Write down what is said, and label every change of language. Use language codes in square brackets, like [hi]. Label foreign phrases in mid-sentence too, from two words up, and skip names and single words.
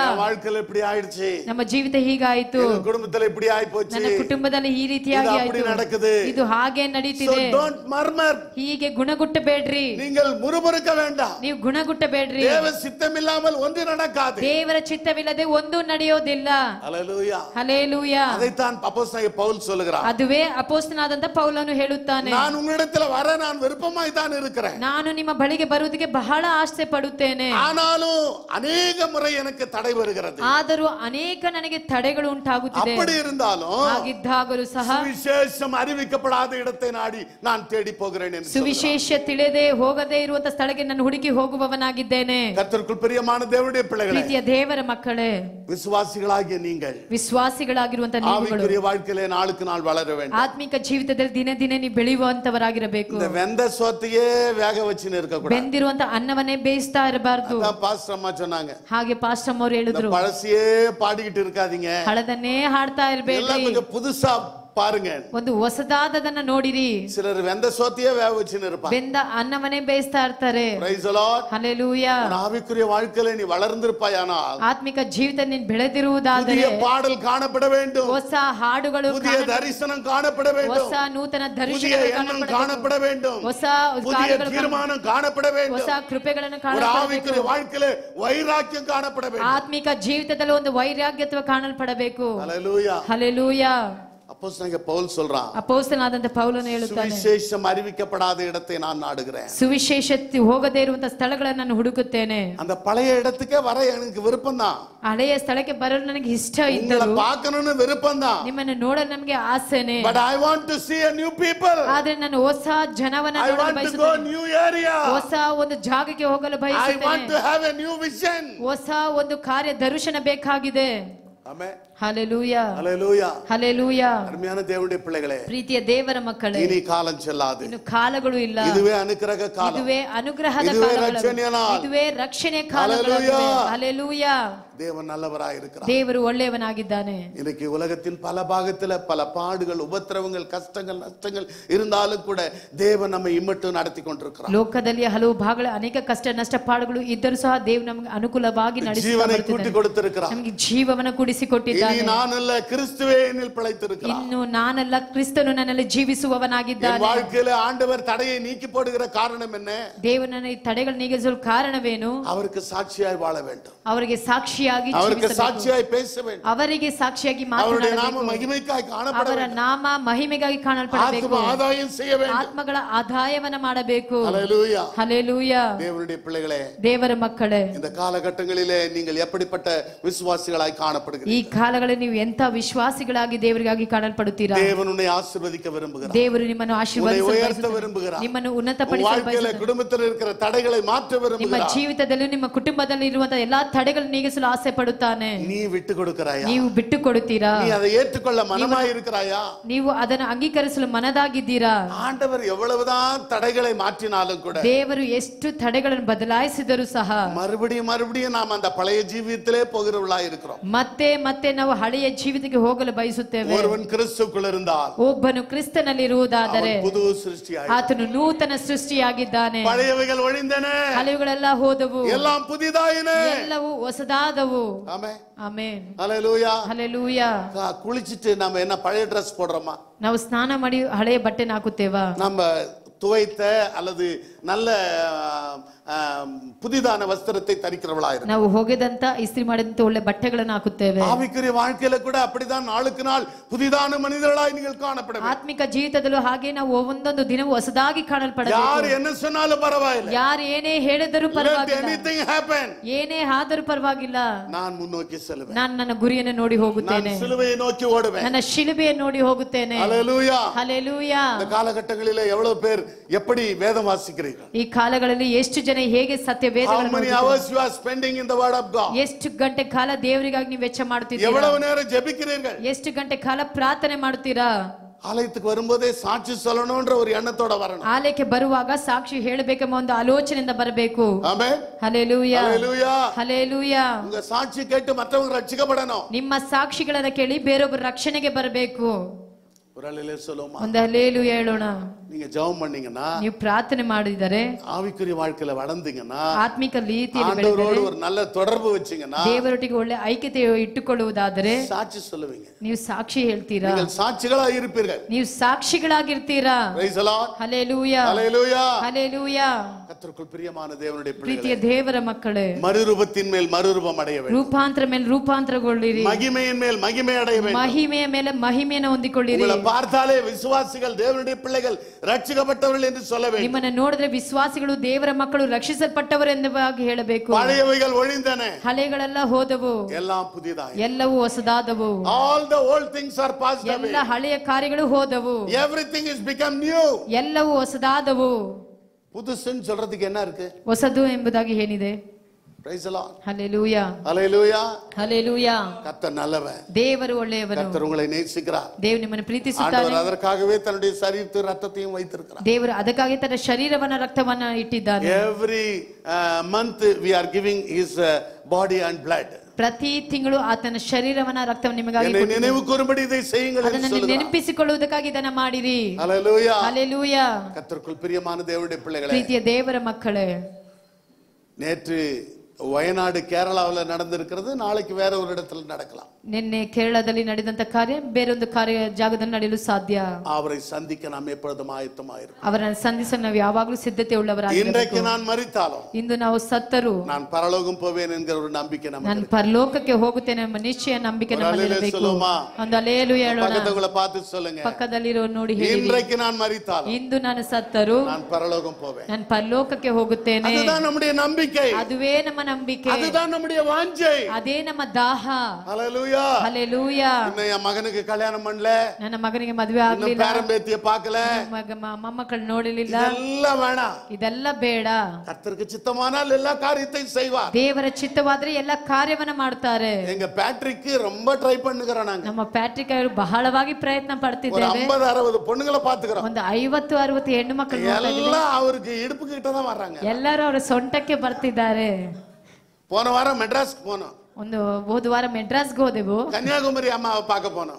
[ta] வாழ்க்கையில இப்படி ஆயிடுச்சு, [kn] ನಮ್ಮ ಜೀವಿತ ಹೀಗಾಯಿತು, [ta] எங்க குடும்பத்துல இப்படி ஆயி போச்சு, [kn] ನನ್ನ ಕುಟುಂಬದಲ್ಲಿ ಈ ರೀತಿಯಾಗಿ [ta] இது அப்படி [kn] ಆಯಿತು, [ta] நடக்குது, [kn] ಇದು ಹಾಗೆ so ನಡೀತಿದೆ. [en] don't murmur. [kn] ಹೀಗೆ ಗುಣಗುಟ್ಟಬೇಡ್ರಿ, [ta] நீங்கள் முறுமுறுக்க வேண்டாம். [kn] ನೀವು ಗುಣಗುಟ್ಟಬೇಡ್ರಿ. [ta] தேவ சித்தமில்லாமல் ஒன்று நடக்காது. [kn] ದೇವರ ಚಿತ್ತವಿಲ್ಲದೆ ಒಂದು ನಡೆಯೋದಿಲ್ಲ. [ta] ஹல்லேலூயா. [kn] ಹಲ್ಲೆಲೂಯಾ. [ta] அதைத்தான் அப்போஸ்தலனாகிய பவுல் சொல்லுகிறார். [kn] ಅದುವೇ ಅಪೊಸ್ತಲನಾದಂತ ಪೌಲನು ಹೇಳುತ್ತಾನೆ, [ta] நான் உங்களிடத்துல வர நான் விருப்பமாய் தான் இருக்கிறேன், [kn] ನಾನು ನಿಮ್ಮ ಬಳಿಗೆ ಬರುವುದಕ್ಕೆ ಬಹಳ ಆಸೆ ಪಡುತ್ತೇನೆ, [ta] ஆனாலும் அநேக முறை எனக்கு தடை வருகிறது. [kn] ಆದರೂ ಅನೇಕ ನನಗೆ ತಡೆಗಳು ಉಂಟಾಗುತ್ತಿದೆ. [ta] அப்படி இருந்தாலும் [kn] ಹಾಗಿದ್ದಾಗಲೂ ಸಹ [ta] சுவிசேஷம் அறிவிக்கப்படாத இடத்தை நாடி நான் தேடி போகிறேன் என்று சொல்கிறார். [kn] ಸುವಿಶೇಷ ತಿಳಿದೇ ಹೋಗದೇ ಇರುವಂತ ಸ್ಥಳಕ್ಕೆ ನಾನು ಹುಡುಕಿ ಹೋಗುವವನಾಗಿದ್ದೇನೆ. [ta] கர்த்தருக்குள் பிரியமான தேவனுடைய பிள்ளைகளே, [kn] ಪ್ರೀತಿಯ ದೇವರ ಮಕ್ಕಳೇ, [ta] விசுவாசிகளாகிய நீங்கள் [kn] ವಿಶ್ವಾಸಿಗಳಾಗಿರುವಂತ ನೀವುಗಳು [ta] ஆவிக்குரிய வாழ்க்கையிலே நாளுக்கு நாள் வளர வேண்டும். [kn] ಆತ್ಮಿಕ ಜೀವಿತದಲ್ಲಿ ದಿನ ದಿನ ನೀವು ಬೆಳೆಯುವಂತವರಾಗಿರಬೇಕು. [ta] இந்த வெந்த சோத்தையே வேக வச்சுன்னு இருக்க கூடாது. [kn] ಬೆಂದಿರುವಂತ ಅನ್ನವನ್ನೇ ಬೇಯಿಸ್ತಾ ಇರಬಾರ್ದು. [ta] அதான் பாஸ்டர் அம்மா சொன்னாங்க, [kn] ಹಾಗೆ ಪಾಸ್ಟರ್ ಅವರು [ta] இந்த [kn] ಹೇಳಿದ್ರು, [ta] பழசியே பாடிக்கிட்டு இருக்காதீங்க, [kn] ಹಳದನ್ನೇ ಹಾಡ್ತಾ [ta] எல்லாம் [kn] ಇರಬೇಡಿ, [ta] கொஞ்சம் புதுசா பாருங்க. [kn] ಒಂದು ಹೊಸದಾದದನ್ನ ನೋಡಿರಿ. [ta] சிலர் வெந்த சோத்தையே வேக வச்சுன்னு இருப்பாங்க. [kn] ಬೆಂದ ಅನ್ನವನ್ನೇ ಬೇಯಿಸ್ತಾ ಇರ್ತಾರೆ. [en] Praise the Lord. [kn] ಹಲ್ಲೆಲೂಯಾ. [ta] ஆவிக்குரிய வாழ்க்கையில நீ வளர்ந்திருப்பாயானால் [kn] ಆತ್ಮಿಕ ಜೀವಿತ ನೀನು ಬೆಳೆದಿರುವುದಾದರೆ [ta] புதிய பாடல் காணப்பட வேண்டும், [kn] ಹೊಸ ಹಾಡುಗಳು [ta] புதிய தரிசனம் காணப்பட வேண்டும், [kn] ಹೊಸ ನೂತನ [ta] புதிய [kn] ದರ್ಶನಗಳು [ta] எண்ணம் காணப்பட வேண்டும், [kn] ಹೊಸ [ta] புதிய [kn] ಕಾರ್ಯಗಳು [ta] தீர்மானம் காணப்பட [kn] ಹೊಸ [ta] வேண்டும், [kn] ಕೃಪೆಗಳನ್ನು [ta] ஒரு [kn] ಕಾಣಲ್ಪಡಬೇಕು. [ta] ஆவிக்குரிய வாழ்க்கையில வைராக்கியம் காணப்பட வேண்டும். [kn] ಆತ್ಮಿಕ ಜೀವಿತದಲ್ಲಿ ಒಂದು ವೈರಾಗ್ಯತ್ವ ಕಾಣಲ್ಪಡಬೇಕು. [ta] ஹல்லேலூயா. [kn] ಹಲ್ಲೆಲೂಯಾ. [ta] அப்போஸ்தலனாகிய பவுல் சொல்றான், [kn] ಅಪೊಸ್ತಲನಾದಂತ ಪೌಲನು ಹೇಳುತ್ತಾನೆ, [ta] சுவிசேஷம் அறிவிக்கப்படாத இடத்தை நான் நாடுகிறேன். [kn] ಸುವಿಶೇಷ ಹೋಗದೇ ಇರುವಂತ ಸ್ಥಳಗಳನ್ನು ನಾನು ಹುಡುಕುತ್ತೇನೆ. [ta] அந்த பழைய இடத்துக்கே வர எனக்கு விருப்பம் தான், [kn] ಹಳೆಯ ಸ್ಥಳಕ್ಕೆ ಬರಲು ನನಗೆ ಇಷ್ಟ [ta] உங்களை [kn] ಇದ್ದರು, [ta] பார்க்கணும்னு விருப்பம் தான், [kn] ನಿಮ್ಮನ್ನು ನೋಡಲು ನಮಗೆ ಆಸೆನೆ. [en] but I want to see a new people, [kn] ಆದ್ರೆ ನಾನು ಹೊಸ ಜನವನ್ನ [en] I [kn] ನೋಡಲು [en] want to go [kn] ಬಯಸುತ್ತೇನೆ. [en] new area, [kn] ಹೊಸ ಒಂದು ಜಾಗಕ್ಕೆ ಹೋಗಲು [en] I want [kn] ಬಯಸುತ್ತೇನೆ. [en] to have a new vision. [kn] ಹೊಸ ಒಂದು ಕಾರ್ಯ ದರ್ಶನ ಬೇಕಾಗಿದೆ. [ta] ஆமென். [kn] ಹಲ್ಲೆಲೂಯಾ. [ta] ஹல்லேலூயா. [kn] ಹಲ್ಲೆಲೂಯಾ. [ta] அருமையான தேவனுடைய பிள்ளைகளே, [kn] ಪ್ರೀತಿಯ ದೇವರ ಮಕ್ಕಳೇ, [ta] இனி காலம் செல்லாது, [kn] ಇನ್ನು ಕಾಲಗಳು ಇಲ್ಲ. இதுவே ಅನುಗ್ರಹ ಕಾಲ, ಇದುವೇ ಅನುಗ್ರಹದ ಇದುವೇ ಕಾಲಗಳು, ರಕ್ಷಣೆಯ ನಾಳ. ಇದುವೇ ರಕ್ಷಣೆ ಕಾಲಗಳು. ಹಲ್ಲೆಲೂಯಾ. ಹಲ್ಲೆಲೂಯಾ. [ta] தேவன் நல்லவராய் இருக்கிறார். [kn] ದೇವರು ಒಳ್ಳೆಯವನಾಗಿದ್ದಾನೆ. [ta] இன்னைக்கு உலகத்தின் பல பாகத்துல பல பாடுகள், உபத்திரவங்கள், கஷ்டங்கள், நஷ்டங்கள் இருந்தாலும் கூட தேவன் நம்மை இம்மட்டும் நடத்தி கொண்டிருக்கிறார். [kn] ಲೋಕದಲ್ಲಿ ಹಲವು ಭಾಗಗಳ ಅನೇಕ ಕಷ್ಟ ನಷ್ಟ ಪಾಡುಗಳು ಇದ್ದರೂ ಸಹ ದೇವರು ನಮಗೆ ಅನುಕೂಲವಾಗಿ [ta] ஜீவனை கூட்டி கொடுத்திருக்கிறார். [kn] ನಮಗೆ ಜೀವವನ್ನು ಕೂಡಿಸಿಕೊಟ್ಟಿದ್ದಾನೆ. [ta] இனி நானல்ல, கிறிஸ்துவே என்னில் பிழைத்திருக்கிறார். [kn] ಇನ್ನು ನಾನಲ್ಲ, ಕ್ರಿಸ್ತನು ನನ್ನಲ್ಲಿ ಜೀವಿಸುವವನಾಗಿದ್ದಾನೆ. [ta] வாழ்க்கையில ஆண்டவர் தடையை நீக்கி போடுகிற காரணம் என்ன? [kn] ದೇವರು ನನ್ನ ಈ ತಡೆಗಳು ನೀಗಿಸಲು ಕಾರಣವೇನು? [ta] அவருக்கு சாட்சியாய் வாழ வேண்டும். [kn] ಅವರಿಗೆ ಸಾಕ್ಷಿಯಾಗಿ [ta] அவருக்கு [kn] ಜೀವಿಸಬೇಕು. [ta] சாட்சியாய் பேச வேண்டும். [kn] ಅವರಿಗೆ ಸಾಕ್ಷಿಯಾಗಿ [ta] அவருடைய நாம [kn] ಮಾತನಾಡಬೇಕು. [ta] மகிமைக்காய் காணப்பட [kn] ಅವರ [ta] வேண்டும். [kn] ನಾಮ ಮಹಿಮೆಗಾಗಿ ಕಾಣಲ್ಪಡಬೇಕು. [ta] ஆத்ம ஆதாயம் செய்ய வேண்டும். [kn] ಆತ್ಮಗಳ ಆದಾಯವನ್ನ ಮಾಡಬೇಕು. [ta] ஹல்லேலூயா. [kn] ಹಲ್ಲೆಲೂಯಾ. [ta] தேவனுடைய பிள்ளைகளே, [kn] ದೇವರ ಮಕ್ಕಳೇ, [ta] இந்த காலகட்டங்களிலே நீங்கள் எப்படிப்பட்ட விசுவாசிகளாய் காணப்படுகிறீர்கள்? [kn] ಈ ಕಾಲಗಳಲ್ಲಿ ನೀವು ಎಂತ ವಿಶ್ವಾಸಿಗಳಾಗಿ ದೇವರಿಗಾಗಿ ಕಾಣಲ್ಪಡುತ್ತೀರಾ? [ta] தேவன் உன்னை ஆசீர்வதிக்க விரும்புகிறார். [kn] ದೇವರು ನಿಮ್ಮನ್ನು [ta] உன்னை [kn] ಆಶೀರ್ವದಿಸಲು [ta] உயர்த்த [kn] ಬಯಸುತ್ತಾನೆ. [ta] விரும்புகிறார். [kn] ನಿಮ್ಮನ್ನು [ta] உன் [kn] ಉನ್ನತಪಡಿಸಲು [ta] வாழ்க்கையில [kn] ಬಯಸುತ್ತಾನೆ. [ta] குடும்பத்தில் இருக்கிற தடைகளை மாற்ற [kn] ನಿಮ್ಮ [ta] விரும்புகிறார். [kn] ಜೀವಿತದಲ್ಲಿ ನಿಮ್ಮ ಕುಟುಂಬದಲ್ಲಿ ಇರುವಂತಹ ಎಲ್ಲಾ ತಡೆಗಳನ್ನು ನೀಗಿಸಲು ಆಸೆ ಪಡುತ್ತಾನೆ. [ta] நீ விட்டு கொடுக்கிறாயா? [kn] ನೀವು ಬಿಟ್ಟು ಕೊಡುತ್ತೀರಾ? [ta] நீ அதை ஏற்றுக்கொள்ள மனமாய் இருக்கிறாயா? [kn] ನೀವು ಅದನ್ನು ಅಂಗೀಕರಿಸಲು ಮನದಾಗಿದ್ದೀರಾ? [ta] ஆண்டவர் எவ்வளவுதான் தடைகளை மாற்றினாலும் கூட [kn] ದೇವರು ಎಷ್ಟು ತಡೆಗಳನ್ನು ಬದಲಾಯಿಸಿದರೂ ಸಹ [ta] மறுபடியும் மறுபடியும் நாம் அந்த பழைய ஜீவியத்திலே போகிறவர்களாய் இருக்கிறோம். [kn] ಮತ್ತೆ ಮತ್ತೆ ನಾವು ಹಳೆಯ ಜೀವಿತಕ್ಕೆ ಹೋಗಲು ಬಯಸುತ್ತೇವೆ. [ta] ஒருவன் கிறிஸ்துக்குள் இருந்தால் [kn] ಒಬ್ಬನು ಕ್ರಿಸ್ತನಲ್ಲಿರುವುದಾದರೆ [ta] அவன் புது சிருஷ்டியாய், [kn] ಆತನು ನೂತನ ಸೃಷ್ಟಿಯಾಗಿದ್ದಾನೆ. [ta] பழையவைகள் ஒழிந்தன, [kn] ಹಳೆಯಗಳೆಲ್ಲ ಹೋದವು, [ta] எல்லாம் புதிதாயின. [kn] ಎಲ್ಲವೂ ಹೊಸದಾದವು. [ta] ஆமென். [kn] ಆಮೆನ್. [ta] ஹல்லேலூயா. [kn] ಹಲ್ಲೆಲೂಯಾ. [ta] குளிச்சிட்டு நம்ம என்ன பழைய ட்ரெஸ் போடுறோமா? [kn] ನಾವು ಸ್ನಾನ ಮಾಡಿ ಹಳೆಯ ಬಟ್ಟೆನ ಹಾಕುತ್ತೇವಾ? [ta] நம்ம துவைத்த அல்லது நல்ல புதிதான வஸ்திரத்தை தரிக்கிறவளா இருக்கு. [kn] ನಾವು ಹೊಗೆದಂತ ಇಸ್ತ್ರಿ ಮಾಡಿದಂತ ಒಳ್ಳೆ ಬಟ್ಟೆಗಳನ್ನು ಹಾಕುತ್ತೇವೆ. [ta] ஆவிக்குரிய வாழ்க்கையில கூட அப்படிதான் நாளுக்கு நாள் புதிதான மனிதர்களாய் நீங்கள் காணப்பட வேண்டும். [kn] ಆತ್ಮಿಕ ಜೀವಿತದಲ್ಲೂ ಹಾಗೆ ನಾವು ಒಂದೊಂದು ದಿನವೂ ಹೊಸದಾಗಿ ಕಾಣಲ್ಪಡಬೇಕು. [ta] யார் என்ன சொன்னாலும் பரவாயில்லை. [kn] ಯಾರು ಏನೇ ಹೇಳಿದರೂ [en] Let [kn] ಪರವಾಗಿಲ್ಲ. [en] anything happen. [kn] ಏನೇ ಆದರೂ ಪರವಾಗಿಲ್ಲ. [ta] நான் முன்னோக்கி செல்வேன். [kn] ನಾನು ನನ್ನ ಗುರಿಯನ್ನು ನೋಡಿ ಹೋಗುತ್ತೇನೆ. [ta] நான் சிலுவையை நோக்கி ஓடுவேன். [kn] ನನ್ನ ಶಿಲುಬೆಯನ್ನು ನೋಡಿ ಹೋಗುತ್ತೇನೆ. [ta] ஹல்லேலூயா. [kn] ಹಲ್ಲೆಲೂಯಾ. [ta] இந்த காலகட்டங்களிலே எவ்வளவு பேர் எப்படி வேதம் வாசிக்கிறீர்கள்? [kn] ಈ ಕಾಲಗಳಲ್ಲಿ ಎಷ್ಟು ಜನ ಹೇಗೆ ಸತ್ಯ [en] How [kn] ವೇದಗಳನ್ನು [en] many [kn] ಓದುತ್ತಾರೆ? [en] hours you are spending in the word of God? [kn] ಎಷ್ಟು ಗಂಟೆ ಕಾಲ ದೇವರಿಗಾಗಿ ನೀವು ವೆಚ್ಚ ಮಾಡುತ್ತೀರಾ? [ta] எவ்வளவு நேரம் ஜெபிக்கிறீர்கள்? [kn] ಎಷ್ಟು ಗಂಟೆ ಕಾಲ ಪ್ರಾರ್ಥನೆ ಮಾಡುತ್ತೀರಾ? [ta] ஆலயத்துக்கு வரும்போதே சாட்சி சொல்லணும்ன்ற ஒரு எண்ணத்தோட வரணும். [kn] ಆಲಯಕ್ಕೆ ಬರುವಾಗ ಸಾಕ್ಷಿ ಹೇಳಬೇಕೆಂಬ ಒಂದು ಆಲೋಚನೆಯಿಂದ ಬರಬೇಕು. [ta] ஆமென். [kn] ಹಲ್ಲೆಲೂಯಾ. [ta] ஹல்லேலூயா. [kn] ಹಲ್ಲೆಲೂಯಾ. [ta] உங்க சாட்சி கேட்டு மற்றவங்க ரட்சிக்கப்படணும். [kn] ನಿಮ್ಮ ಸಾಕ್ಷಿಗಳನ್ನ ಕೇಳಿ ಬೇರೊಬ್ಬರ ರಕ್ಷಣೆಗೆ ಬರಬೇಕು. [ta] ஒரு அலையிலே சொல்லுமா? [kn] ಒಂದು ಹಲ್ಲೆಲೂಯಾ ಹೇಳೋಣ. [ta] நீங்க ஜெபம் பண்ணீங்கன்னா, [kn] ನೀವು ಪ್ರಾರ್ಥನೆ ಮಾಡಿದರೆ, [ta] ஆவிக்குரிய வாழ்க்கையில வளர்ந்தீங்கன்னா, [kn] ಆತ್ಮಿಕ ರೀತಿಯಲ್ಲಿ [ta] ஆண்டவரோடு [kn] ಬೆಳೆದರೆ, [ta] ஒரு நல்ல தொடர்பு வச்சீங்கன்னா [kn] ದೇವರೊಟ್ಟಿಗೆ ಒಳ್ಳೆ ಐಕ್ಯತೆ ಇಟ್ಟುಕೊಳ್ಳುವುದಾದರೆ [ta] சாட்சி சொல்லுவீங்க. [kn] ನೀವು ಸಾಕ್ಷಿ ಹೇಳ್ತೀರಾ? [ta] நீங்கள் சாட்சிகளா இருப்பீர்கள். [kn] ನೀವು ಸಾಕ್ಷಿಗಳಾಗಿರ್ತೀರಾ? [en] Praise the Lord. [kn] ಹಲ್ಲೆಲೂಯಾ. [ta] ஹல்லேலூயா. [kn] ಹಲ್ಲೆಲೂಯಾ. [ta] கர்த்தருக்குள் பிரியமான தேவனுடைய [kn] ಪ್ರೀತಿಯ [ta] பிள்ளைகளே, [kn] ದೇವರ ಮಕ್ಕಳೇ, [ta] மறுரூபத்தின் மேல் மறுரூபம் அடைய வேண்டும். [kn] ರೂಪಾಂತರ ಮೇಲೆ ರೂಪಾಂತರಗೊಳ್ಳಿರಿ. [ta] மகிமையின் மேல் மகிமை அடைய வேண்டும். [kn] ಮಹಿಮೆಯ ಮೇಲೆ ಮಹಿಮೆಯನ್ನು ಹೊಂದಿಕೊಳ್ಳಿರಿ. [ta] உங்களை பார்த்தாலே விசுவாசிகள், தேவனுடைய பிள்ளைகள், ரட்சிக்கப்பட்டவர்கள் என்று சொல்ல வேண்டும். [kn] ನಿಮ್ಮನ್ನು ನೋಡಿದ್ರೆ ವಿಶ್ವಾಸಿಗಳು, ದೇವರ ಮಕ್ಕಳು, ರಕ್ಷಿಸಲ್ಪಟ್ಟವರು ಎಂಬುದಾಗಿ ಹೇಳಬೇಕು. [ta] பழையவைகள் ஒழிந்தன, [kn] ಹಳೆಗಳೆಲ್ಲ ಹೋದವು, [ta] எல்லாம் புதிதாய். [kn] ಎಲ್ಲವೂ ಹೊಸದಾದವು. [en] All the old things are passed away. [kn] ಎಲ್ಲ ಹಳೆಯ ಕಾರ್ಯಗಳು ಹೋದವು, [en] Everything is become new. [kn] ಎಲ್ಲವೂ ಹೊಸದಾದವು. [ta] புதுசுன்னு சொல்றதுக்கு என்ன இருக்கு? [kn] ಹೊಸದು ಎಂಬುದಾಗಿ ಏನಿದೆ? [en] Praise the Lord. [kn] ಹಲ್ಲೆಲೂಯಾ. [en] Hallelujah. [kn] ಹಲ್ಲೆಲೂಯಾ. [ta] கர்த்தர் நல்லவர். [kn] ದೇವರು ಒಳ್ಳೆಯವನು. [ta] கர்த்தர் உங்களை நேசிக்கிறார். [kn] ದೇವರು ನಿಮ್ಮನ್ನು ಪ್ರೀತಿಸುತ್ತಾನೆ. [ta] ஆண்டவர் அதற்காகவே தன்னுடைய சரீரத்தை ரத்தத்தையும் வைத்திருக்கிறார். [kn] ದೇವರು ಅದಕ್ಕಾಗಿ ತನ್ನ ಶರೀರವನ್ನ ರಕ್ತವನ್ನ ಇಟ್ಟಿದ್ದಾನೆ. [en] Every month we are giving his body and blood. [kn] ಪ್ರತಿ ತಿಂಗಳು ಆತನ ಶರೀರವನ್ನ ರಕ್ತವನ್ನು ನಿಮಗಾಗಿ [ta] என்னை நினைவு கூறும்படி இதை செய்யுங்கள் என்று [kn] ಅದನ್ನು [ta] சொல்கிறார். [kn] ನೆನಪಿಸಿಕೊಳ್ಳುವುದಕ್ಕಾಗಿ ಇದನ್ನ ಮಾಡಿರಿ. [ta] ஹalleluya. [kn] ಹಲ್ಲೆಲೂಯಾ. [ta] கர்த்தருக்குள் பிரியமான தேவனுடைய பிள்ளைகளே, [kn] ಪ್ರೀತಿಯ ದೇವರ ಮಕ್ಕಳೇ, [ta] நேற்று வயநாடு கேரளாவில் நடந்திருக்கிறது, நாளைக்கு வேற ஒரு இடத்துல நடக்கலாம். [kn] ನಿನ್ನೆ ಕೇರಳದಲ್ಲಿ ನಡೆದಂತ ಕಾರ್ಯ ಬೇರೊಂದು ಕಾರ್ಯ ಜಾಗದಲ್ಲಿ ನಡೆಯಲು ಸಾಧ್ಯ. [ta] அவரை சந்திக்க நாம் எப்பொழுதும் ஆயத்தமாயிருக்கோம். [kn] ಅವರನ್ನು ಸಂಧಿಸಲು ನಾವು ಯಾವಾಗಲೂ ಸಿದ್ಧತೆ ಉಳ್ಳವರಾಗಿರಬೇಕು. [ta] இன்றைக்கு நான் மரித்தாலும் [kn] ಇಂದು ನಾವು ಸತ್ತರೂ [ta] நான் பரலோகம் போவேன் என்கிற ஒரு நம்பிக்கை நமக்கு [kn] ನಾನು [ta] இருக்கு. [kn] ಪರಲೋಕಕ್ಕೆ ಹೋಗುತ್ತೇನೆ ಎಂಬ ನಿಶ್ಚಯ ನಂಬಿಕೆ ನಮ್ಮಲ್ಲಿರಬೇಕು. [ta] சொல்லுமா? [kn] ಒಂದು ಹಲ್ಲೆಲೂಯಾ ಹೇಳೋಣ. [ta] பக்கத்துல பார்த்து சொல்லுங்க, [kn] ಪಕ್ಕದಲ್ಲಿರೋ ನೋಡಿ ಹೇಳಿ, [ta] இன்றைக்கு நான் மரித்தாலும் [kn] ಇಂದು ನಾನು ಸತ್ತರೂ [ta] நான் பரலோகம் போவேன். [kn] ನಾನು ಪರಲೋಕಕ್ಕೆ ಹೋಗುತ್ತೇನೆ. [ta] அதுதான் நம்முடைய நம்பிக்கை, [kn] ಅದುವೇ ನಮ್ಮ ನಂಬಿಕೆ, [ta] அதுதான் நம்முடைய வாஞ்சை. [kn] ಅದೇ ನಮ್ಮ ದಾಹ. [ta] ஹalleluya. [kn] ಹಲ್ಲೆಲೂಯಾ. [ta] இன்னும் என் மகனுக்கு கல்யாணம் பண்ணல, [kn] ನನ್ನ ಮಗನಿಗೆ ಮದುವೆ [ta] இன்னும் [kn] ಆಗ್ಲಿಲ್ಲ, [ta] பேரம்பேத்திய பார்க்கல, [kn] ಮೊಮ್ಮಕ್ಕಳು ನೋಡಲಿಲ್ಲ, [ta] இதெல்லாம் வேணாம். [kn] ಇದೆಲ್ಲ ಬೇಡ. [ta] கர்த்தருக்கு சித்தமானால் எல்லா காரியத்தையும் செய்வார். [kn] ದೇವರ ಚಿತ್ತವಾದ್ರೆ ಎಲ್ಲ ಕಾರ್ಯವನ್ನ ಮಾಡ್ತಾರೆ. [ta] எங்க பேட்ரிக்கு ரொம்ப ட்ரை பண்ணுகிறோம். நாங்க [kn] ನಮ್ಮ ಪ್ಯಾಟ್ರಿಕ್ ಅವರು ಬಹಳವಾಗಿ ಪ್ರಯತ್ನ [ta] ஒரு [kn] ಪಡ್ತಿದ್ದೇವೆ. [ta] 50-60 பொண்ணுங்களை பாத்துக்கிறோம். [kn] ಒಂದು 50-60 ಹೆಣ್ಣು ಮಕ್ಕಳು [ta] எல்லாம் அவருக்கு இடுப்பு கிட்ட தான் வர்றாங்க. [kn] ಎಲ್ಲರೂ ಅವರ ಸೊಂಟಕ್ಕೆ ಬರ್ತಿದ್ದಾರೆ. [ta] போன வாரம் மெட்ராஸ்க்கு போனோம். [kn] ಒಂದು ಹೋದ ವಾರ ಮೆಡ್ರಾಸ್ಗೆ ಹೋದೆವು. [ta] கன்னியாகுமரி அம்மாவை பார்க்க போனோம்.